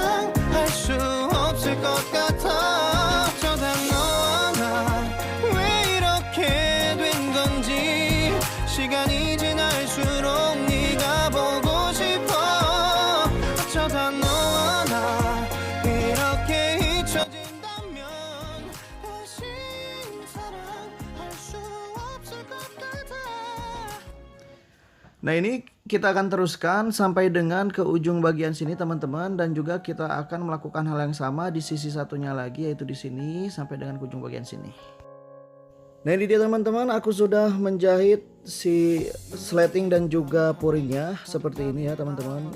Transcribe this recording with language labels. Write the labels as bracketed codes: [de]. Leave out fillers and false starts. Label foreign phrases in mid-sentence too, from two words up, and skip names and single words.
[ko] 사랑할 수 없을 것 같아 어쩌다 너와 나 왜 갈수록 네가 보고 싶어 어쩌다 너와 나 이렇게 잊혀진다면 다시 사랑할 수 없을 것 같아. [id] Nah, ini kita akan teruskan sampai dengan ke ujung bagian sini teman-teman, dan juga kita akan melakukan hal yang sama di sisi satunya lagi, yaitu di sini sampai dengan ke ujung bagian sini. Nah, ini dia teman-teman, aku sudah menjahit si sleting dan juga puringnya seperti ini ya teman-teman.